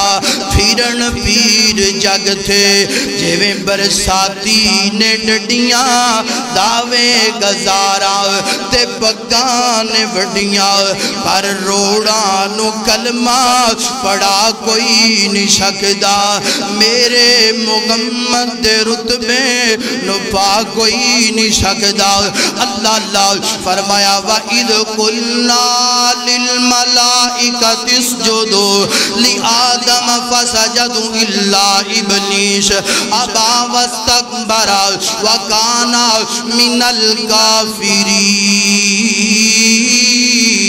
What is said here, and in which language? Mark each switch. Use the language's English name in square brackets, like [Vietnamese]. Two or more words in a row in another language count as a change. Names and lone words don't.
[Punjabi] پھرن پیر جگ تھے جویں برساتی نے ڈڈیاں، دعوے گزارا تے پگاں نے وڈیاں، پر روڑاں نو کلمہ پڑھا کوئی نہیں سکدا، میرے محمد دے رتبے نو پا کوئی نہیں سکدا۔ اللہ اللہ فرمایا [Arabic] وَإِذْ قُلْنَا لِلْمَلَائِكَةِ اسْجُدُوا لِآدَمَ فَسَجَدُوا إِلَّا إِبْلِيسَ أَبَى وَاسْتَكْبَرَ وَكَانَ مِنَ الْكَافِرِينَ۔